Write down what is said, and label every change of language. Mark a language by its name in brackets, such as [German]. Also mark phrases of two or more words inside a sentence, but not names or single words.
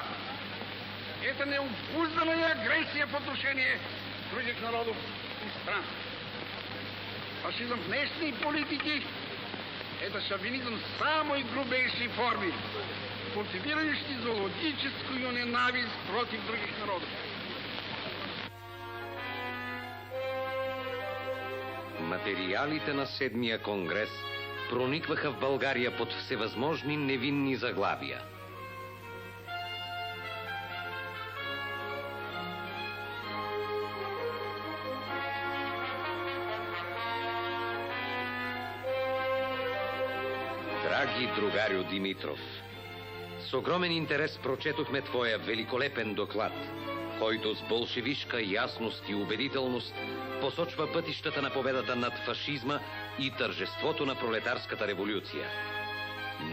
[Russian] Это необузданная агрессия в отношении других народов и стран. Фашизм внешней политики – это шовинизм в самой грубейшей форме, культивирующий зоологическую ненависть против других народов. [Bulgarian] Материалите на 7-я конгрес проникваха в България под всевъзможни невинни заглавия. Драги другарю Димитров, с огромен интерес прочетохме твоя великолепен доклад, който с болшевишка ясност и убедителност посочва пътищата на победата над фашизма и тържеството на пролетарската революция.